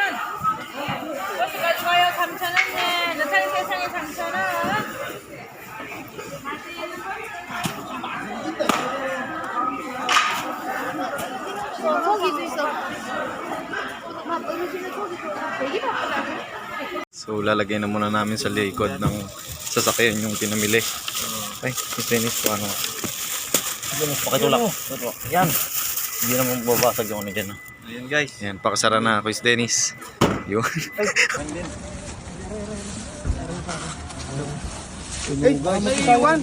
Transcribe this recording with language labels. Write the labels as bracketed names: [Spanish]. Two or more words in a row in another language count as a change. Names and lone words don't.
[Korean] 버섯 가져와요, 3,000원에. 너타는 세상에 3,000원. 고기도 있어. 막 떨어지는 고기도 되게 바쁘다고. [Filipino] So lalagay na muna namin sa likod ng sasakyan yung pinamili. Ay, Dennis ko ano. Pakitulak. Yan. Hindi naman babasag yung ano dyan. Ayan guys. Yan, pakasara na ako is Dennis. Yun. Ay, may iwan.